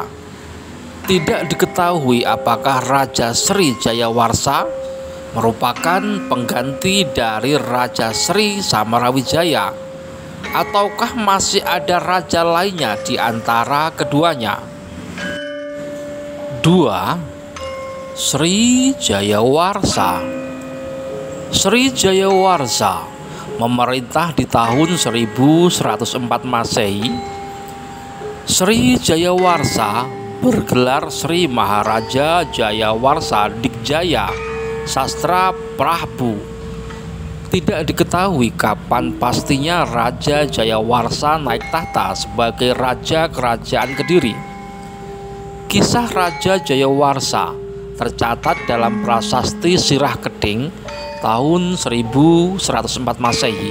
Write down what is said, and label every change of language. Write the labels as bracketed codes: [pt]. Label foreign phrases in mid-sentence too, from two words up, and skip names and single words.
[id] Tidak diketahui apakah Raja Sri Jayawarsa merupakan pengganti dari Raja Sri Samarawijaya ataukah masih ada raja lainnya di antara keduanya. 2. Sri Jayawarsa. Sri Jayawarsa memerintah di tahun 1104 Masehi. Sri Jayawarsa bergelar Sri Maharaja Jayawarsa Dikjaya Sastra Prabu. Tidak diketahui kapan pastinya Raja Jayawarsa naik tahta sebagai Raja Kerajaan Kediri. Kisah Raja Jayawarsa tercatat dalam prasasti Sirah Keting tahun 1104 Masehi.